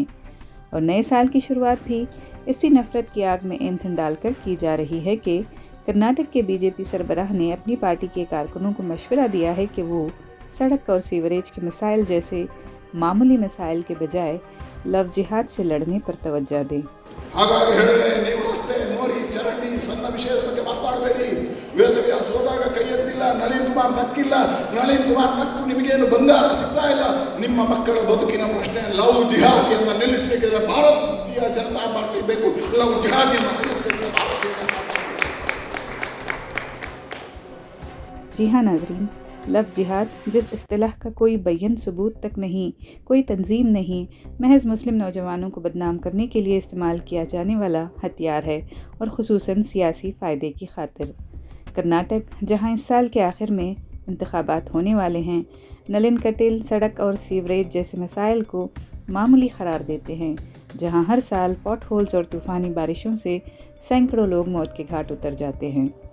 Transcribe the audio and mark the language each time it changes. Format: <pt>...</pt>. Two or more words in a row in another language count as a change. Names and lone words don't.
<ur>اور نئے سال کی شروعات بھی اسی نفرت کی آگ میں ایندھن ڈالکر کی جا رہی ہے کہ کرناٹک کے بی جے پی سربراہ نے اپنی پارٹی کے کارکنوں کو مشورہ دیا ہے کہ وہ سڑک اور سیوریج کے مسائل جیسے معمولی مسائل کے بجائے</ur> <en>love jihad</en> <ur>سے لڑنے پر توجہ دیں.</ur> <kn>ಹಾಗಾಗಿ ಹೇಳಿದೆ, ನೀವು ರಸ್ತೆ, ಮೋರಿ, ಚರಂಡಿ, ಸಣ್ಣ ವಿಷಯದ ಬಗ್ಗೆ ಮಾತನಾಡಬೇಡಿ. ವೇದವ್ಯಾಸ ಹೋದಾಗ ಕೈ ಎತ್ತಿಲ್ಲ, ನಳಿನ್ ಕುಮಾರ್ ನಕ್ಕಿಲ್ಲ, ನಳಿನ್ ಕುಮಾರ್ ನಕ್ಕು ನಿಮಗೇನು ಬಂಗಾರ ಸಿಗ್ತಾ ಇಲ್ಲ. ನಿಮ್ಮ ಮಕ್ಕಳ ಬದುಕಿನ ಪ್ರಶ್ನೆ</kn> <en>love jihad</en> <kn>ಅಂತ ನಿಲ್ಲಿಸಬೇಕಿದ್ರೆ ಭಾರತೀಯ ಜನತಾ ಪಾರ್ಟಿ ಬೇಕು.</kn> <en>love jihad</en> <kn>ಅಂತ ನಿಲ್ಲಿಸಬೇಕಿದ್ರೆ ಭಾರತೀಯ ಜನತಾ ಪಾರ್ಟಿ।</kn> <ur>جی ہاں ناظرین,</ur> <en>love jihad</en> <ur>جس اصطلاح کا کوئی بیّن ثبوت تک نہیں، کوئی تنظیم نہیں، محض مسلم نوجوانوں کو بدنام کرنے کے لیے استعمال کیا جانے والا ہتھیار ہے اور خصوصاً سیاسی فائدے کی خاطر. کرناٹک، جہاں اس سال کے آخر میں انتخابات ہونے والے ہیں، نلن کٹیل سڑک اور سیوریج جیسے مسائل کو معمولی قرار دیتے ہیں، جہاں ہر سال</ur> <en>pot holes</en> <ur>اور طوفانی بارشوں سے سینکڑوں لوگ موت کے گھاٹ اتر جاتے ہیں.</ur>